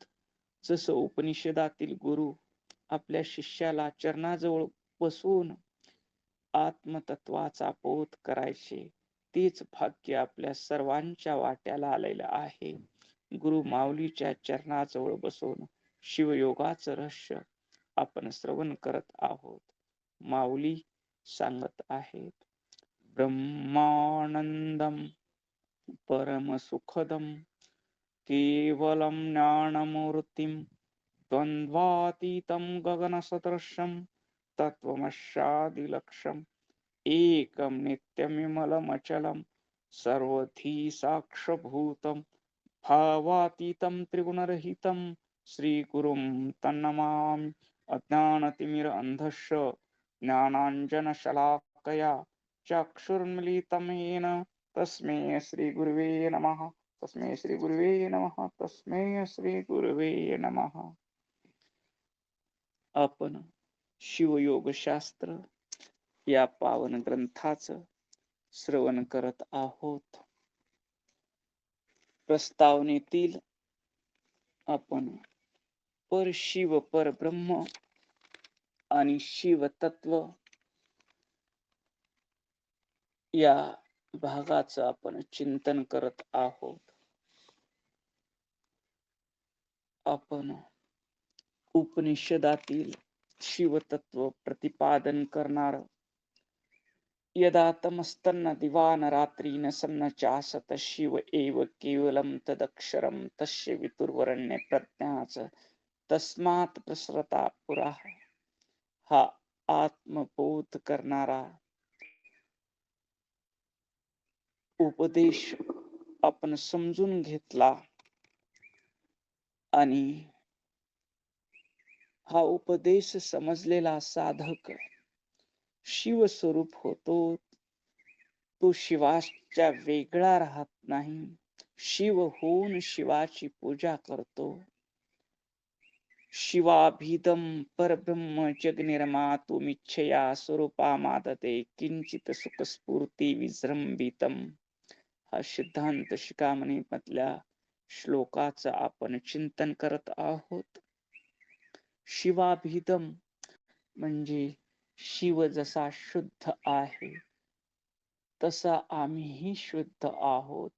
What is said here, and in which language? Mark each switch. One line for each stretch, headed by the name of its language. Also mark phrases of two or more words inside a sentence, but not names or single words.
Marathi: जसं उपनिषदातील गुरु आपल्या शिष्याला चरणाजवळ बसून आत्मतत्वाचा बोध करायचे, तेच भाग्य आपल्या सर्वांच्या वाट्याला आलेलं आहे. गुरु माऊलीच्या चरणाजवळ बसून शिवयोगाचं रहस्य आपण श्रवण करत आहोत. माऊली सांगत आहेत,
Sanskrit: ब्रह्मानंदम परमसुखदम केवलं ज्ञानमूर्तिं द्वन्द्वातीतं गगनसदृशं तत्त्वमस्यादिलक्ष्यम् एकं नित्यमिमलमचलं सर्वधी साक्षभूतं भावातीतं त्रिगुणरहितं श्रीगुरुं तन्नमामि. अज्ञानतिमिरान्धस्य ज्ञानाञ्जनशलाकया चक्षुर्मिलितं येन तस्मै श्रीगुरुवे नमः. तस्मै श्रीगुरुवे नमः. तस्मै श्रीगुरुवे नमः.
Marathi: आपण शिवयोगशास्त्र या पावन ग्रंथाचं श्रवण करत आहोत. प्रस्तावनेतील आपण परशिव परब्रह्म आणि शिवतत्व या भागाचं आपण चिंतन करत आहोत. आपण उपनिषदातील शिवतत्व प्रतिपादन करणार
Sanskrit: यदा तमस्तन्न दिवान रात्रीन सन्न चासत शिव एव केवलम तदक्षरम तस्य वितुर्वरण्य प्रज्ञाच तस्मात् प्रसरता पुरा.
Marathi: हा आत्मबोध करणारा उपदेश आपण समजून घेतला आणि हा उपदेश समजलेला साधक शिवस्वरूप होतो. तो शिवाच्या वेगळा राहत नाही. शिव होऊन शिवाची पूजा करतो.
Sanskrit: शिवाभिदम परब्रह्म जगनिर्मातुमिच्छया स्वरूपामादते किंचित सुखस्फूर्ती विजृंभितम.
Marathi: हा सिद्धांत शिखामणी मधल्या श्लोकाचं आपण चिंतन करत आहोत. शिवाभिदम म्हणजे शिव जसा शुद्ध आहे तसा आम्हीही शुद्ध आहोत.